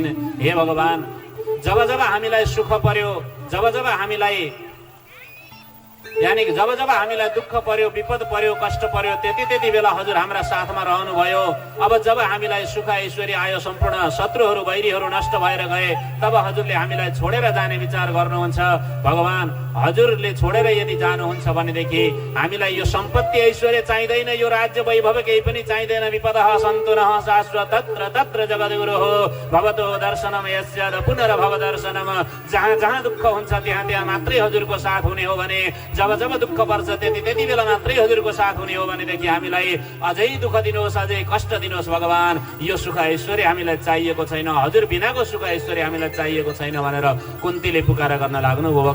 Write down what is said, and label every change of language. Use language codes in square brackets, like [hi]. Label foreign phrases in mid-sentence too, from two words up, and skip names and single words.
[ne] हे भगवान, जब जब हामीलाई सुख पर्यो, जब जब हामीलाई यानि कि जब जब हामीलाई दुःख पर्यो, विपद पर्यो, कष्ट पर्यो, त्यति बेला हजुर हाम्रा साथमा रहनुभयो। अब जब हामीलाई सुख ऐश्वर्य आयो, सम्पूर्ण शत्रुहरू वैरीहरू नष्ट भएर गए, तब हजुरले हामीलाई छोडेर जाने विचार गर्नुहुन्छ। भगवान हजुरले छोडेर यदि जानुहुन्छ भनेदेखि हामीलाई यो सम्पत्ति ऐश्वर्य चाहिँदैन, यो राज्य वैभव केही पनि चाहिँदैन। [sa] विपदः सन्तु नः शाश्वत तत्र तत्र जगद्गुरुः भवतो दर्शनम यस्य पुनर्भव दर्शनम। [ne] जहाँ जहाँ दुःख हुन्छ त्यहाँ त्यहाँ मात्रै हजुरको साथ हुने हो भने, जब जब दुःख पर्छ त्यति बेला मात्रै हजुरको साथ हुने हो भनेदेखि हामीलाई अझै दुःख दिनुहोस्, अझै कष्ट दिनुहोस् भगवान। यो सुख ऐश्वर्य हामीलाई चाहिएको छैन, हजुर बिनाको सुख ऐश्वर्य हामीलाई चाहिएको छैन भनेर कुन्तीले पुकार गर्न लाग्नु हो।